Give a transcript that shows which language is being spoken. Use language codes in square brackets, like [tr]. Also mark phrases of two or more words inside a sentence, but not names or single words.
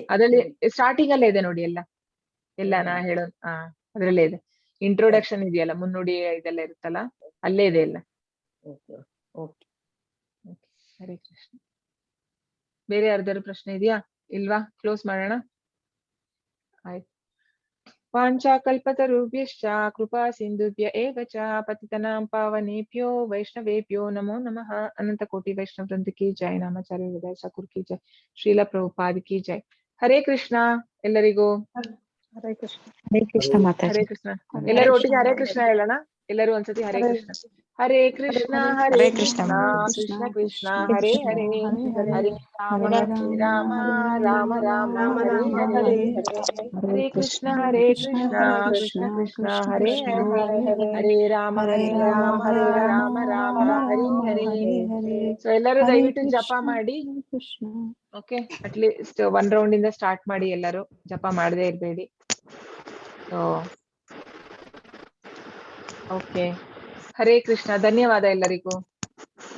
[kn] ಅದ್ರಲ್ಲಿ ಸ್ಟಾರ್ಟಿಂಗ್ ಅಲ್ಲೇ ಇದೆ ನೋಡಿ ಎಲ್ಲ ನಾ ಹೇಳೋದು. ಅದ್ರಲ್ಲೇ ಇದೆ. ಇಂಟ್ರೊಡಕ್ಷನ್ ಇದೆಯಲ್ಲ, ಮುನ್ನುಡಿ ಇದೆಲ್ಲ ಇರುತ್ತಲ್ಲ, ಅಲ್ಲೇ ಇದೆ ಎಲ್ಲ. ಹರೇ ಕೃಷ್ಣ. ಬೇರೆ ಯಾರ್ದಾರು ಪ್ರಶ್ನೆ ಇದೆಯಾ? ಇಲ್ವಾ? ಕ್ಲೋಸ್ ಮಾಡೋಣ. ಆಯ್ತು. [sa] ವಾಂಛಾಕಲ್ಪತರುಭ್ಯಶ್ಚ ಕೃಪಾ ಸಿಂಧುಭ್ಯ ಏವ ಚ ಪತಿತನಾಂ ಪಾವನೇಭ್ಯೋ ವೈಷ್ಣವೇಭ್ಯೋ ನಮೋ ನಮಃ. [hi] अनंत कोटि वैष्णव वृंद की जय. नामाचार्य हृदय ठाकुर की जय. श्रील प्रभुपाद की जय. [kn] ಹರೇ ಕೃಷ್ಣ ಎಲ್ಲರಿಗೂ. ಹರೇ ಕೃಷ್ಣ. ಹರೇ ಕೃಷ್ಣ ಮಾತಾಜಿ. ಹರೇ ಕೃಷ್ಣ. ಎಲ್ಲರೂ ಒಟ್ಟಿಗೆ ಹರೇ ಕೃಷ್ಣ ಹೇಳೋಣ. ಎಲ್ಲರೂ ಒಂದ್ಸತಿ ಹರೇ ಕೃಷ್ಣ. ಹರೇ ಕೃಷ್ಣ ಹರೇ ಕೃಷ್ಣ ಕೃಷ್ಣ ಕೃಷ್ಣ ಹರೇ ಹರೇ, ಹರೇ ರಾಮ ಹರೇ ರಾಮ ರಾಮ ರಾಮ ಹರೇ ಹರೇ. ಹರೇ ಕೃಷ್ಣ ಕೃಷ್ಣ ಕೃಷ್ಣ ಹರೇ ಹರೇ, ಹರೇ ರಾಮ ರಾಮ ರಾಮ ಹರೇ ಹರೇ. ಸೊ ಎಲ್ಲರೂ ದಯವಿಟ್ಟು ಜಪ ಮಾಡಿ. ಓಕೆ, [en] at least 1 round [kn] ಇಂದ ಸ್ಟಾರ್ಟ್ ಮಾಡಿ. ಎಲ್ಲರೂ ಜಪ ಮಾಡದೇ ಇರ್ಬೇಡಿ. ಓಕೆ, ಹರೇ ಕೃಷ್ಣ. ಧನ್ಯವಾದ ಎಲ್ಲರಿಗೂ. ಧನ್ಯವಾದ.